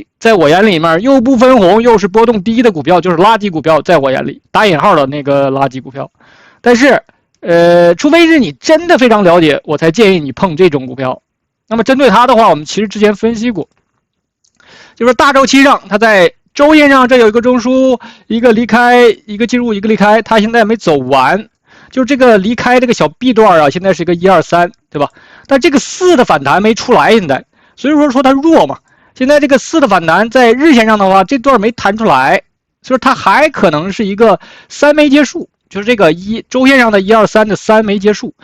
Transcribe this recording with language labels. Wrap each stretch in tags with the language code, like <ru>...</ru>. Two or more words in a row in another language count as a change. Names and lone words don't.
<zh>在我眼裡面，又不分紅又是波動低的股票，就是垃圾股票。在我眼裡，打引號的那個垃圾股票。但是，除非是你真的非常了解，我才建議你碰這種股票。那麼針對它的話，我們其實之前分析過，就是大周期上，它在周線上這有一個中樞，一個離開，一個進入，一個離開，它現在沒走完。就是這個離開這個小 B 段啊，現在是一個1、2、3，對吧？但這個4的反彈沒出來，現在，所以說它弱嘛。現在這個4的反彈在日線上的話，這段沒彈出來，所以它還可能是一個3沒結束，就是這個周線上的1、2、3的3沒結束。</zh>